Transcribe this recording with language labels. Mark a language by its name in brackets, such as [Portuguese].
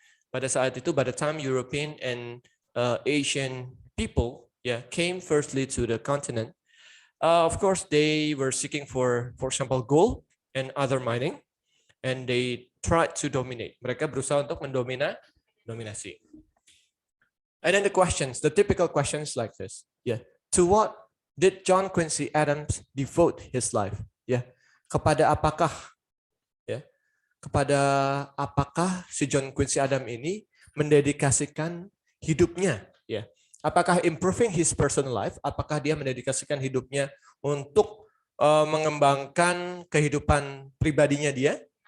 [Indonesian] Pada saat itu, [English] by the time European and Asian people, came firstly to the continent, of course they were seeking for example, gold and other mining, and they tried to dominate. [Indonesian] Mereka berusaha untuk dominasi. [English] And then the typical questions like this. To what did John Quincy Adams devote his life? [Indonesian] Kepada apakah? Kepada apakah si John Quincy Adams ini mendedikasikan hidupnya? Apakah [English] improving his personal life? [Indonesian] Apakah dia mendedikasikan hidupnya untuk mengembangkan kehidupan pribadinya dia?